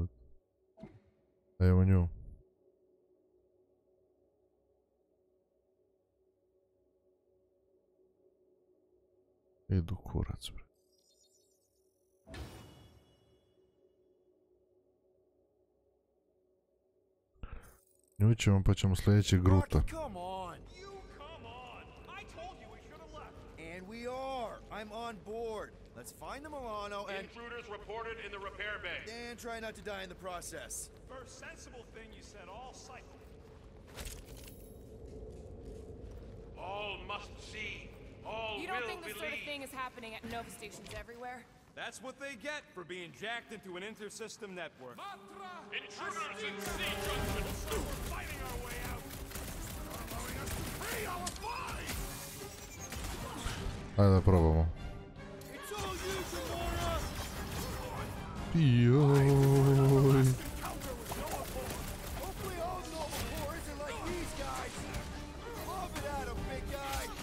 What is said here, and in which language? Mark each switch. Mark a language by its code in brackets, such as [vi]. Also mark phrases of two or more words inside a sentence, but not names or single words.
[bs] Evo nju. Idu kurac, bre. Nju ćemo pa ćemo sljedeći Gruta. [en] Come on! You come on! I told you we should have left! And we are! I'm on board! Let's find the Milano and... Intruders reported in the repair bay. And try not to die in the process. First sensible thing you said all cycle. All must see. All You don't will think this believe. sort of thing is happening at Nova stations everywhere? That's what they get for being jacked into an inter-system network. Intruders in C junction. We're fighting our way out. Allowing us to pay our fines. [bs] Ajde da probamo. [en] It's all you, Gamora! [bs] Joj. [en] Hopefully all Nova Corps isn't like these guys! Love it at 'em, big guy!